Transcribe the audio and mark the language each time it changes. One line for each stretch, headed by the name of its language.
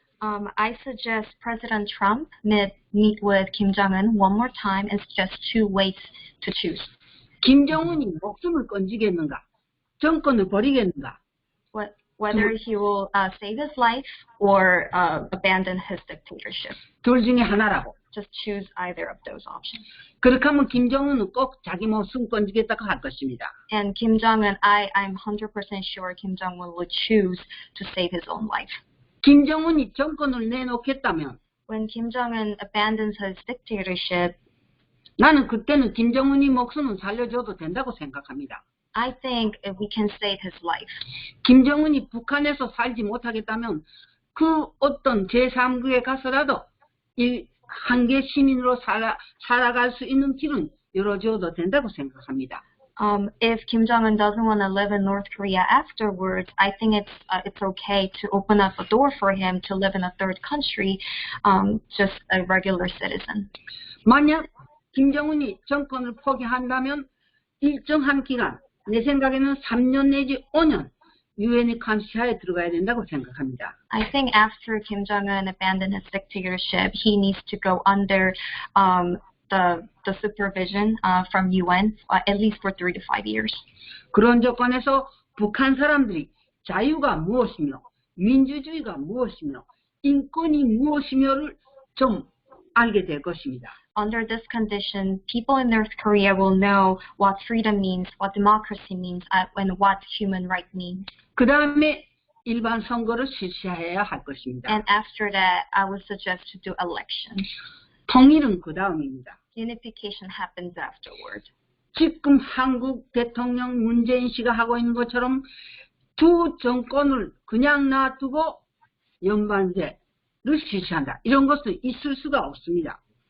English: I suggest President Trump meet with Kim Jong-un one more time and suggest two ways to choose.
Korean: 김정은이 목숨을 건지겠는가? 정권을 버리겠는가?
English: Whether he will save his life or abandon his dictatorship.
Korean: 둘 중에 하나라고.
English: Just choose either of those options.
Korean: 그렇게 하면 김정은은 꼭 자기 목숨 건지겠다고 할 것입니다.
English: And Kim Jong-un, I'm 100% sure Kim Jong-un will choose to save his own life.
Korean: 김정은이 정권을 내놓겠다면
English: When Kim Jong-un abandons his dictatorship,
Korean: 나는 그때는 김정은이 목숨을 살려줘도 된다고 생각합니다.
English: I think if we can save his life.
Korean: 김정은이 북한에서 살지 못하겠다면 그 어떤 제3국에 가서라도 이 한계 시민으로 살아갈 수 있는 길은 열어줘도 된다고 생각합니다.
English: If Kim Jong-un doesn't want to live in North Korea afterwards, I think it's okay to open up a door for him to live in a third country, just a regular citizen.
Korean: 만약 김정은이 정권을 포기한다면 일정한 기간, 내 생각에는 3년 내지 5년 유엔의 감시하에 들어가야 된다고 생각합니다.
English: I think after Kim Jong-un abandoned his dictatorship, he needs to go under the supervision from UN at least for 3 to 5 years.
Korean: 그런 조건에서 북한 사람들이 자유가 무엇이며 민주주의가 무엇이며 인권이 무엇이며를 좀 알게 될 것입니다.
English: Under this condition, people in North Korea will know what freedom means, what democracy means, and what human right means.
Korean: 그 다음에 일반 선거를 실시해야 할 것입니다.
English: And after that, I would suggest to do elections.
Korean: 통일은 그 다음입니다.
English: Unification happens afterward.
Korean: 지금 한국 대통령 문재인 씨가 하고 있는 것처럼 두 정권을 그냥 놔두고 연반제를 실시한다. 이런 것은 있을 수가 없습니다.